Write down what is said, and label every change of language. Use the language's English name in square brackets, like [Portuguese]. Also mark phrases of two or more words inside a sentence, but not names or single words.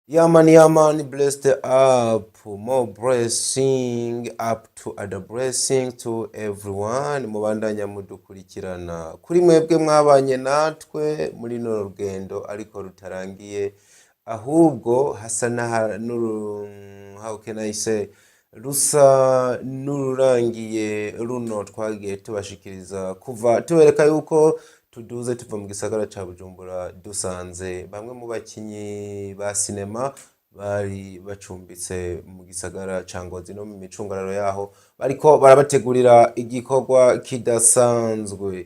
[English] Yeah man, blessed up, more blessing up to other blessing to everyone. [Rundi] Mubandanya mudukurikirana kuri mwebwe mwabanye natwe muri no rugendo ariko rutarangiye, ahubwo [English] hasa how can I say, [Rundi] rusa nururangiye runo twagiye tubashikiriza kuva tubereka yuko tuduze tuva mu gisagara ca Bujumbura dusanze bamwe mu bakinyi ba sinema bari bacumbitse mu gisagara ca Ngozi no mu micungararo yaho bariko barabategurira igikorwa kidasanzwe.